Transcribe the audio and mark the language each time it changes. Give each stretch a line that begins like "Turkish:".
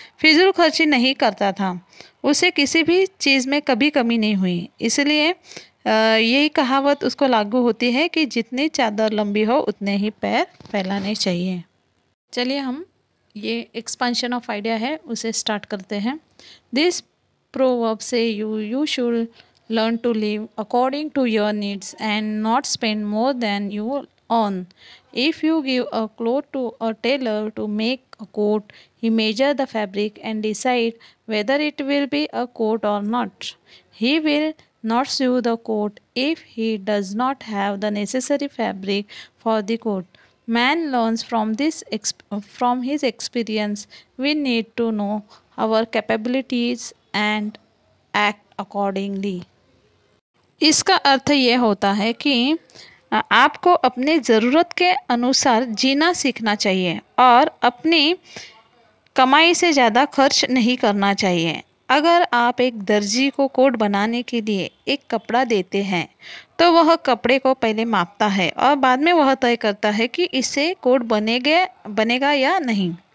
Hindi: फिजूल खर्ची नहीं करता था। उसे किसी भी चीज़ में कभी कमी नहीं हुई। इसलिए यही कहावत उसको लागू होती है कि जितनी चादर लंबी हो उतने ही पैर फैलाने चाहिए। चलिए हम ये एक्सपांशन ऑफ आइडिया है उसे स्टार्ट करते हैं। दिस प्रोवर्ब से
English: You should learn to live according to your needs and not spend more than you earn. If you give a cloth to a tailor to make a coat, he measures the fabric and decide whether it will be a coat or not. He will not sew the coat if he does not have the necessary fabric for the coat. Man learns from from his experience. We need to know our capabilities and act accordingly.
Hindi: इसका अर्थ ये होता है कि आपको अपने ज़रूरत के अनुसार जीना सीखना चाहिए और अपनी कमाई से ज़्यादा खर्च नहीं करना चाहिए। अगर आप एक दर्जी को कोट बनाने के लिए एक कपड़ा देते हैं तो वह कपड़े को पहले मापता है और बाद में वह तय करता है कि इससे कोट बनेगा या नहीं।